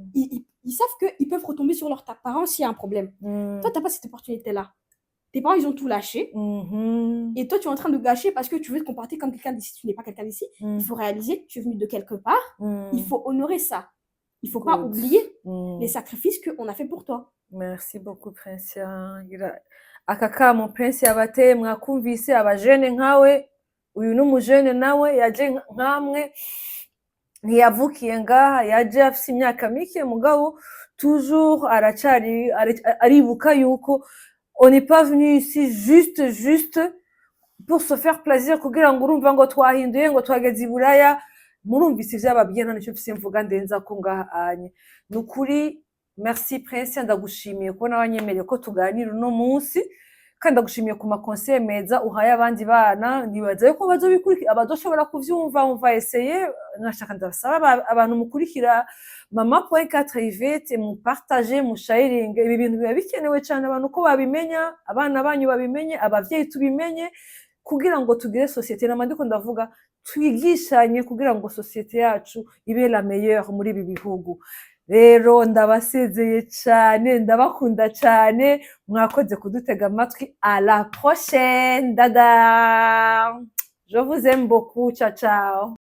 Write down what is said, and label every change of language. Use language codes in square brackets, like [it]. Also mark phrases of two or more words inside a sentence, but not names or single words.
[fr] Ils savent qu'ils peuvent retomber sur leurs parents s'il y a un problème. Toi, tu n'as pas cette opportunité-là. tes parents, ils ont tout lâché. Et toi, tu es en train de gâcher parce que tu veux te comporter comme quelqu'un d'ici. Tu n'es pas quelqu'un d'ici. Il faut réaliser que tu es venu de quelque part. Il faut honorer ça. Il ne faut pas oublier les sacrifices qu'on a fait pour toi. Merci beaucoup, [rn] Prinsia. Akaka mu Prinsia bate mwakumvise abajene nkawe uyu n'umujene nawe yaje nkamwe ntiyavukiye ngaha yaje afite imyaka mike mugabo toujours aribuka yuko [fr] on n'est pas venu ici juste pour se faire plaisir [rn] kugira ngo urumva ngo twahinduye ngo twageze iburaya murumvise ivy'ababwiye none cyo mfise mvuga ndenza ko ngaha anye nukuri. Merci Prince, ndagushimiye ko nabanyemereye ko tuganira uno munsi kandi ndagushimiye ku makonseil meza uhaye abandi bana. Nibaza yuko bazobikurikira abadoshobora kuvyumva umva essayer. Nashaka ndasaba abantu mukurikira Mama.4 Yvette mu partager mu sharing ibi bintu biba bikenewe cyane abantu ko babimenya, abana banyu babimenye, abavyeyi tubimenye kugira ngo tugire societe n'amandiko ndavuga twigishanye kugira ngo societe yacu ibe [fr] la meilleure [rn] muri ibi bihugu. Rero ndabasezeye cyane ndabakunda cyane mwakoze kudutega amatwi. [fr] À la prochaine, dada, je vous aime beaucoup, ciao ciao.